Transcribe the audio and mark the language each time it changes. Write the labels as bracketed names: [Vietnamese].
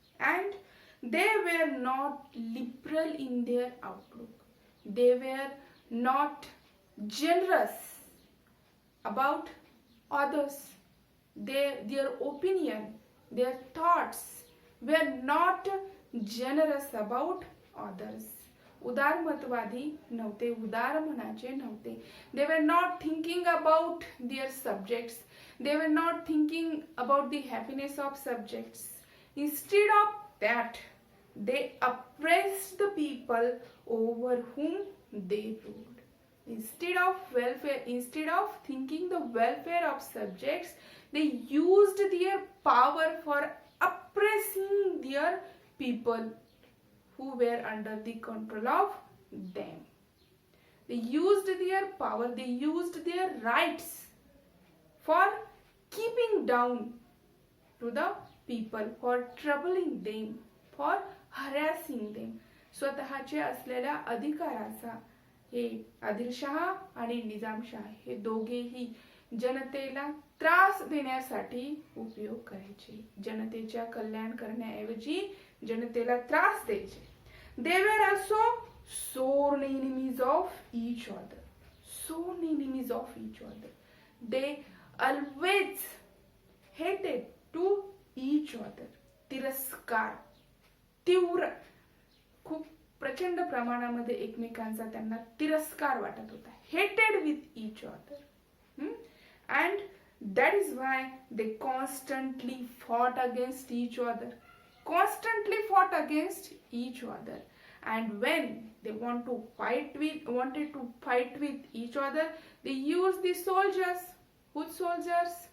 [English] And they were not liberal in their outlook. They were not generous about others. Their opinion, their thoughts were not generous about others. [Marathi] उदारमतवादी नव्हते, उदार मनाचे नव्हते. [English] They were not thinking about their subjects. They were not thinking about the happiness of subjects. Instead of that, they oppressed the people over whom they ruled. Instead of welfare, instead of thinking the welfare of subjects, they used their power for oppressing their people who were under the control of them. They used their power, they used their rights for keeping down to the people, for troubling them, for harassing them. [Marathi] स्वतःचे असलेल्या अधिकाराचा हे आदिलशाह आणि निजामशाह हे दोघेही जनतेला त्रास देण्यासाठी उपयोग करायचे. जनतेच्या कल्याण करण्याऐवजी जनतेला त्रास द्यायचे. [English] They were also sworn enemies of each other. Sworn enemies of each other. They always hated to each other. [Marathi] तिरस्कार, तीव्र, खूप प्रचंड प्रमाणामध्ये एकमेकांचा त्यांना तिरस्कार वाटत होता. [English] Hated with each other. And that is why they constantly fought against each other. Constantly fought against each other. And when they wanted to fight with each other, they used the soldiers. Whose soldiers?